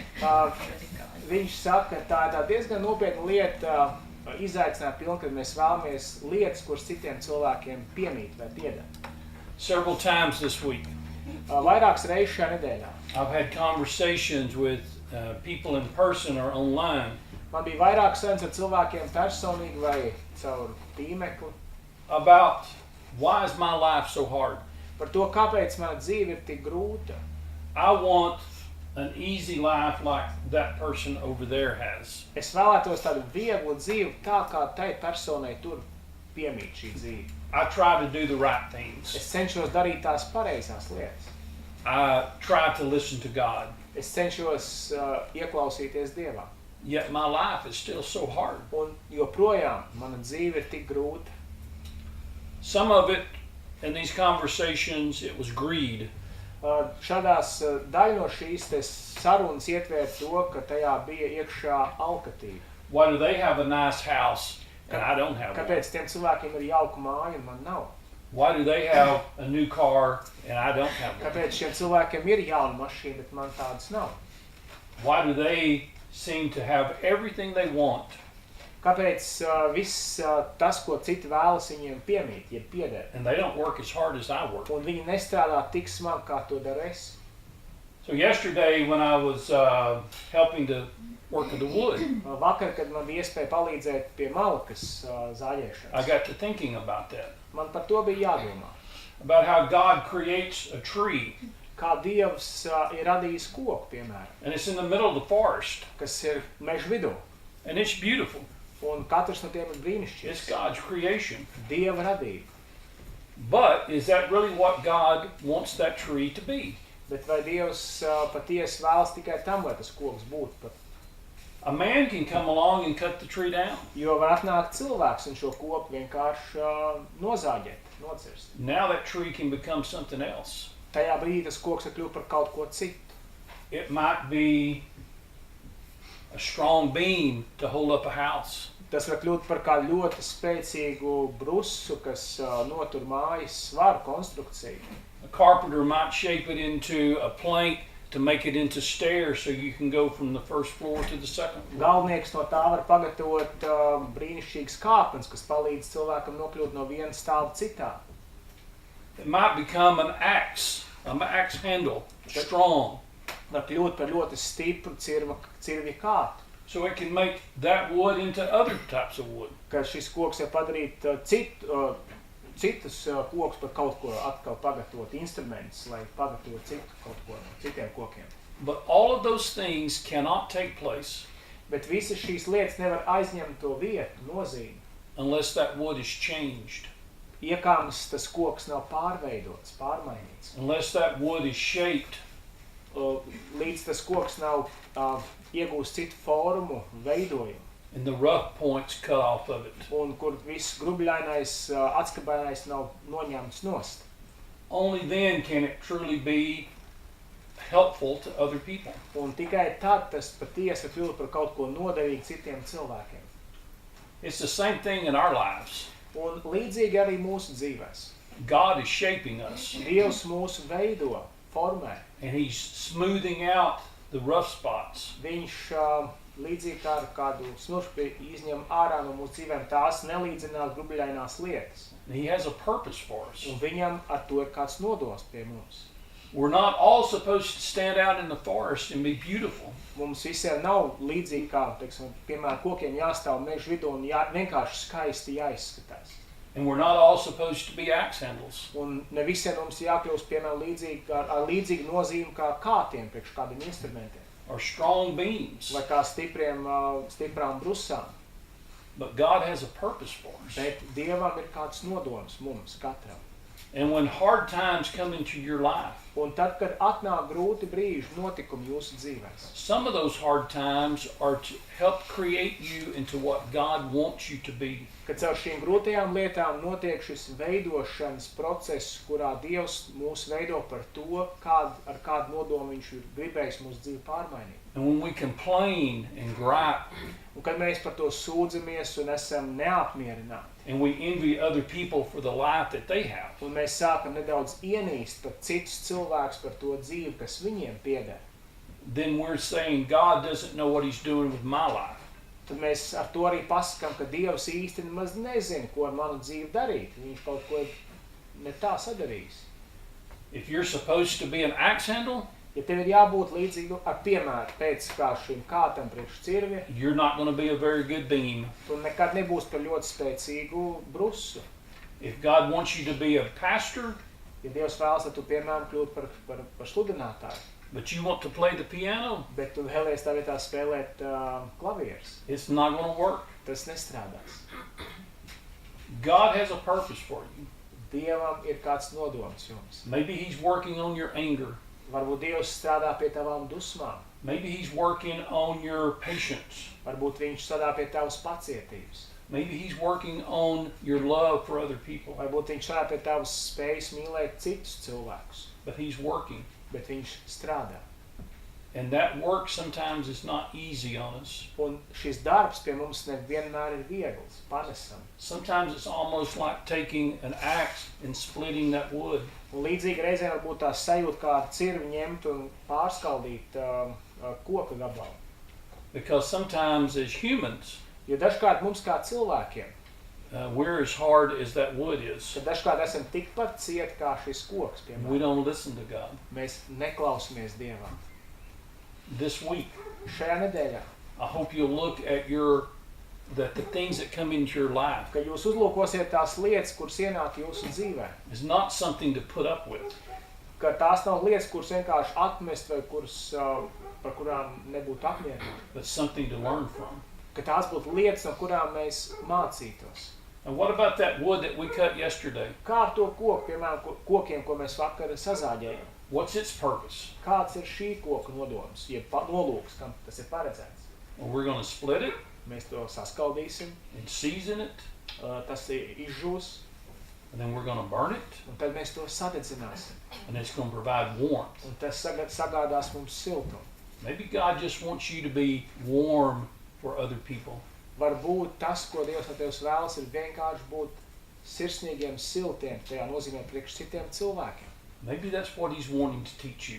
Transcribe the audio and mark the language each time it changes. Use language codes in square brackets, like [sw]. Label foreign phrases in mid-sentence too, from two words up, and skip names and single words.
[lv] Viņš saka, ka tā ir diezgan nopietna lieta, izaicināt pilni, kad mēs vēlamies lietas, kuras citiem cilvēkiem piemīt vai pieder. [en] Several times this week, [lv] Vairākas reizes šajā nedēļā. [en] I've had conversations with people in person or online [lv] Man bija vairākas sarunas ar cilvēkiem personīgi vai caur tīmekli [en] about why is my life so hard? [lv] par to, kāpēc mana dzīve ir tik grūta. [en] I want an easy life like that person over there has. [lv] Es vēlētos tādu vieglu dzīvi, tā kā tai personai tur piemīt šī dzīve. [en] I try to do the right things. [lv] Es cenšos darīt tās pareizās lietas. [en] I try to listen to God. [lv] Es cenšos ieklausīties Dievā. [en] Yet my life is still so hard. [lv] Un joprojām mana dzīve ir tik grūta. [en] Some of it in these conversations, it was greed. [lv] Šādās daļa no šīs sarunas ietvēr to, ka tajā bija iekšā alkatība. [en] Why do they have a nice house and I don't have one? [lv] Kāpēc tiem cilvēkiem ir jauka māja un man nav? [en] Why do they have a new car and I don't have one? [lv] Kāpēc šiem cilvēkiem ir jauna mašīna, bet man tādas nav? [en] Why do they seem to have everything they want? [lv] Kāpēc viss tas, ko citi vēlas, viņiem piemīt, jeb pieder? [en] And they don't work as hard as I work. [lv] Un viņi nestrādā tik smagi, kā to daru es. [en] So yesterday when I was helping to work with the wood, [lv] Vakar, kad man bija iespēja palīdzēt pie malkas [en] I [lv] zāģēšanas, [en] got to thinking about that. [lv] man par to bija jādomā. [en] About how God creates a tree [lv] Kā Dievs ir radījis koku, piemēram, [en] and it's in the middle of the forest [lv] kas ir meža vidū. [en] and it's beautiful. [lv] Un katrs no tiem ir [en] It's [lv] brīnišķīgs. [en] God's creation. [lv] Dieva radība. [en] But is that really what God wants that tree to be? [lv] Bet vai Dievs patiesi vēlas tikai tam, lai tas koks būtu? Pat? [en] A man can come along and cut the tree down. [lv] Jo var atnākt cilvēks un šo koku vienkārši nozāģēt, nocirst. [en] Now that tree can become something else. [lv] Tajā brīdī tas koks ir kļūt par kaut ko citu. [en] It might be a strong beam to hold up a house. [lv] Tas var kļūt par kādu ļoti spēcīgu brusu, kas notur mājas svaru konstrukciju. [en] A carpenter might shape it into a plank to make it into stairs so you can go from the first floor to the second floor. [lv] Galvnieks no tā var pagatavot brīnišķīgas kāpnes, kas palīdz cilvēkam nokļūt no viena stāva citā. [en] It might become an axe handle, strong. [lv] Var kļūt par ļoti stipru cirvju kātu, [en] So it can make that wood into other types of wood. [lv] ka šis koks var padarīt citus kokus par kaut ko atkal pagatavot, instrumentus, lai pagatavot citu kaut ko no citiem kokiem. [en] But all of those things cannot take place [lv] Bet visas šīs lietas nevar aizņemt to vietu, nozīmi. [en] unless that wood is changed, [lv] Iekāms tas koks nav pārveidots, pārmainīts. [en] unless that wood is shaped, [lv] Līdz tas koks nav iegūst citu formu, veidojumu. [en] and the rough points cut off of it. [lv] Un kur viss grubļainais, atskabainais nav noņemts nost. [en] Only then can it truly be helpful to other people. [lv] Un tikai tad tas patiesi kļūt par kaut ko noderīgu citiem cilvēkiem. [en] It's the same thing in our lives. [lv] Un līdzīgi arī mūsu dzīvēs. [en] God is shaping us, [lv] Dievs mūsu veido, formē. [en] and He's smoothing out the rough spots. [lv] Viņš līdzīgi kā ar kādu smuršpi izņem ārā no mūsu dzīvēm tās nelīdzinās grubļainās lietas. [en] And He has a purpose for us. [lv] Un viņam ar to ir kāds nodoms pie mums. [en] We're not all supposed to stand out in the forest and be beautiful. [lv] Mums visiem nav līdzīgi kā, teiksim, piemēram, kokiem jāstāv meža vidū un vienkārši skaisti jāizskatās. [en] And we're not all supposed to be axe handles. [lv] Un ne visiem mums jākļūst, piemēram, līdzīgi, ar līdzīgu nozīmi kā kātiem priekš kādiem instrumentiem. [en] Or strong beams. [lv] Vai kā stiprām brusām. [en] But God has a purpose for us. [lv] Bet Dievam ir kāds nodoms mums katram. [en] And when hard times come into your life, [lv] Un tad, kad atnāk grūti brīži, notikumi jūsu dzīvēs, [en] some of those hard times are to help create you into what God wants you to be. [lv] kad caur šīm grūtajām lietām notiek šis veidošanas process, kurā Dievs mūs veido par to, ar kādu nodomu viņš ir gribējis mūsu dzīvi pārmainīt. [en] And when we complain and gripe, [lv] Un kad mēs par to sūdzamies un esam neapmierināti, [en] and we envy other people for the life that they have, [lv] un mēs sākam nedaudz ienīst pat citus cilvēkus par to dzīvi, kas viņiem pieder, [en] then we're saying God doesn't know what he's doing with my life. [lv] tad mēs ar to arī pasakām, ka Dievs īsti nemaz nezina, ko ar manu dzīvi darīt. Viņš kaut ko ne tā sadarījis. [en] If you're supposed to be an axe handle, [lv] Ja tev ir jābūt līdzīgi ar piemēru pēc kā šim kātam priekš cirvi, [en] you're not going to be a very good beam. [lv] tu nekad nebūsi par ļoti spēcīgu brusu. [en] If God wants you to be a pastor, [lv] Ja Dievs vēlas, tad tu piemēram kļūt par sludinātāju, [en] but you want to play the piano, [lv] bet tu vēlies tā vietā spēlēt klavierus. [en] it's not going to work. [lv] Tas nestrādās. [en] God has a purpose for you. [lv] Dievam ir kāds nodoms jums. [en] Maybe he's working on your anger. [lv] Varbūt Dievs strādā pie tavām dusmām. [en] Maybe he's working on your patience. [lv] Varbūt viņš strādā pie tavas pacietības. [en] Maybe he's working on your love for other people. [lv] Varbūt viņš strādā pie tavas spējas mīlēt citus cilvēkus. [en] But he's working. [lv] Bet viņš strādā. [en] And that work sometimes is not easy on us. [lv] Un šis darbs pie mums nevienmēr ir viegls, panesam. [en] Sometimes it's almost like taking an axe and splitting that wood. [lv] Un līdzīgi reizēm varbūt tā sajūta, kā ar cirvi ņemt un pārskaldīt koka gabalu. [en] Because sometimes as humans, [lv] Jo dažkārt mums kā cilvēkiem, [en] we're as hard as that wood is. [lv] tad dažkārt esam tikpat cieti kā šis koks, [en] We [lv] piemēram. [en] don't listen to God. [lv] Mēs neklausamies Dievam. [en] This week, [lv] Šajā nedēļā, [en] I hope you'll look at the things that come into your life [lv] kad jūs uzlūkosiet tās lietas, kuras ienāk jūsu dzīvē, [en] is not something to put up with. [lv] ka tās nav lietas, kuras vienkārši atmest vai kuras, par kurām nebūtu apmierināti, [en] But something to learn from. [lv] ka tās būtu lietas, no kurām mēs mācītos. [en] And what about that wood that we cut yesterday? [lv] Kā ar to koku, piemēram, kokiem, ko mēs vakar sazāģējam? [en] What's its purpose? [lv] Kāds ir šī koka nodoms, jeb nolūks, kam tas ir paredzēts? [en] Well, we're going to split it [lv] Mēs to saskaldīsim, [en] and season it, [lv] tas ir izžūs, [en] and then we're going to burn it, [lv] un tad mēs to sadedzināsim. [en] and it's going to provide warmth. [lv] Un tas sagādās mums siltumu. [en] Maybe God just wants you to be warm for other people. [lv] Varbūt tas, ko Dievs no tevis vēlas, ir vienkārši būt sirsnīgiem, siltiem, tajā nozīmē priekš citiem cilvēkiem. [en] Maybe that's what he's wanting to teach you.